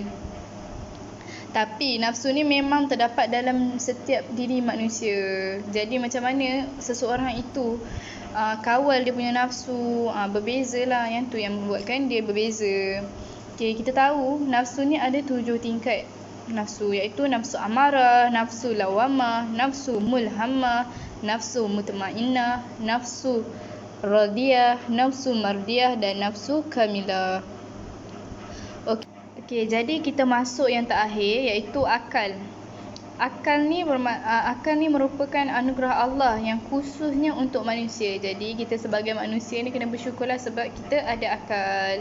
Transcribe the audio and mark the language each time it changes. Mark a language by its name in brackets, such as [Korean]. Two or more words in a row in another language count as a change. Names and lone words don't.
[Malay] Tapi nafsu ni memang terdapat dalam setiap diri manusia. Jadi macam mana seseorang itu kawal dia punya nafsu, berbezalah, yang tu yang membuatkan dia berbeza. Okay, kita tahu nafsu ni ada 7 tingkat nafsu, iaitu nafsu amarah, nafsu lawamah, nafsu mulhamah, nafsu mutmainnah, nafsu radiyah, nafsu mardiyah dan nafsu kamilah. Okey, jadi kita masuk yang terakhir, iaitu akal. Akal ni merupakan anugerah Allah yang khususnya untuk manusia. Jadi kita sebagai manusia ni kena bersyukurlah sebab kita ada akal.